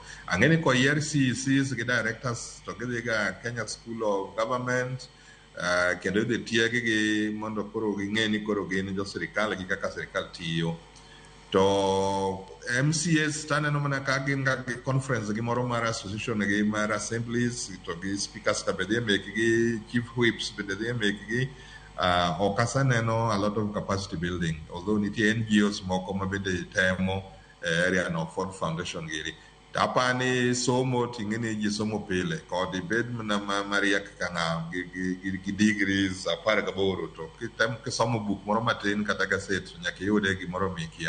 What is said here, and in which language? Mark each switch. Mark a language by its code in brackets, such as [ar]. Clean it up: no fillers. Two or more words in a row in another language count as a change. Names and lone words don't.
[luo] Ang'eni ko yier CECs gi directors to gidhi ga Kenya School of Government, kendo idhi tiegi mondo koro ging'e ni koro gin jo sirikal gi kaka sirikal tiyo. To MCAs taneno mana ka gin ga conference gi moro mar association gi mar assemblies to gi speakers ka bende meki gi [en] chief whips [luo] bende dhi meki gi. Ok aseneno [en] a lot of capacity building, [luo] although nitie NGOs moko ma bende temo area no Ford Foundation giri. Tapani somo ting'eni ji somo pile kod ibed mana mariek ka ng'am gi degrees 18 to kisomo buk moro matin kata gaset nyaka iyude gimoro mikia.